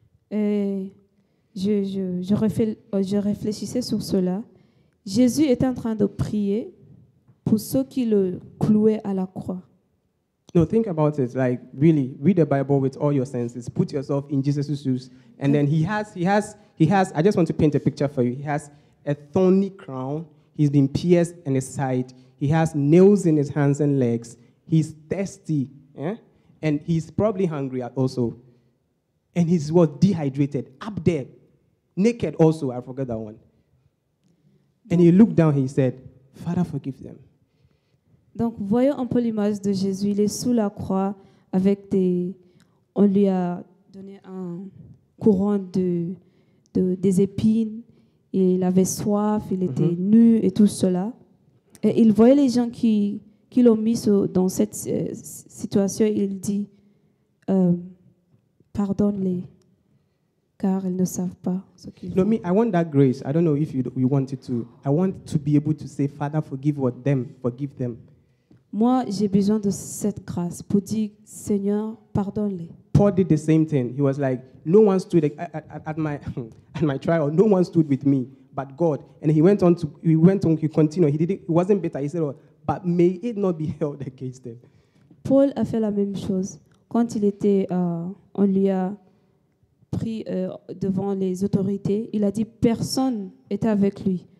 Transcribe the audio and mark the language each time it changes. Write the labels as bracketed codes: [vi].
[fr] Et je réfléchissais sur cela. Jésus était en train de prier pour ceux qui le clouaient à la croix. [en] No, think about it. Like, really, read the Bible with all your senses. Put yourself in Jesus' shoes. And then he has, I just want to paint a picture for you. He has a thorny crown. He's been pierced in his side. He has nails in his hands and legs. He's thirsty. Yeah? And he's probably hungry also. And he's dehydrated. Up there. Naked also. I forgot that one. And he looked down, he said, Father, forgive them. [fr] Donc, voyons un peu l'image de Jésus. Il est sous la croix avec on lui a donné un courant des épines. Il avait soif, il était nu et tout cela. Et il voyait les gens qui l'ont mis dans cette situation. Il dit, pardonne-les, car ils ne savent pas ce qu'ils font. [en] No, me, I want that grace. I don't know if you want it to. I want to be able to say, Father, forgive them. [fr] Moi, j'ai besoin de cette grâce pour dire, Seigneur, pardonne-les. [en] Paul did the same thing. He was like, no one stood at my trial. No one stood with me, but God. And he continued. He wasn't bitter. He said, oh, but may it not be held against them. [fr] Paul a fait la même chose. Quand il était, on lui a pris devant les autorités, il a dit, personne était avec lui.